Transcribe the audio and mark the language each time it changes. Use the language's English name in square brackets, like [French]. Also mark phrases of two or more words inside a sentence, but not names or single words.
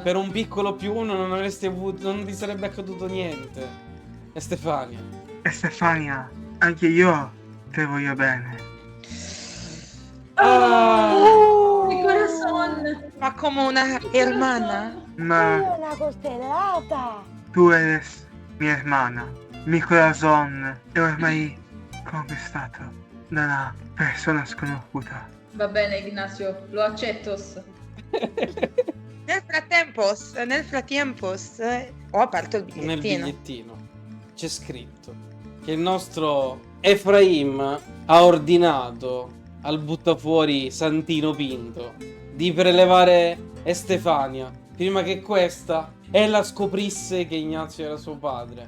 [Italian] Per un piccolo più 1 non avresti avuto, non ti sarebbe accaduto niente. E Stefania. E Stefania, anche io te voglio bene. [Spanish] mi corazon. [Italian] Ma come [Spanish] una hermana? [Italian] Ma Una coltellata. [Spanish] tu eres mi hermana, mi corazon [Italian] è ormai conquistato da una persona sconosciuta. Va bene, Ignazio, lo accetto. Nel frattempo, ho aperto il Nel bigliettino. bigliettino c'è scritto che il nostro Efraim ha ordinato al buttafuori Santino Pinto di prelevare Estefania prima che questa ella scoprisse che Ignazio era suo padre.